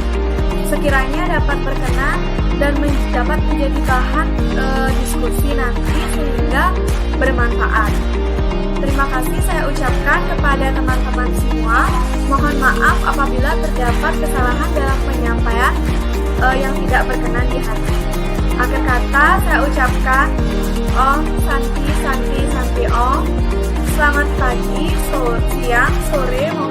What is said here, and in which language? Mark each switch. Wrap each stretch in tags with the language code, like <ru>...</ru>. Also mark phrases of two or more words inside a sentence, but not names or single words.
<id>Sekiranya dapat berkenan dan dapat menjadi bahan diskusi nanti sehingga bermanfaat. Terima kasih saya ucapkan kepada teman-teman semua. Mohon maaf apabila terdapat kesalahan dalam penyampaian yang tidak berkenan di hati. Akhir kata saya ucapkan</id> <sa>Om Santi Santi Santi Om.</sa> <id>Selamat pagi, siang, sore,</id>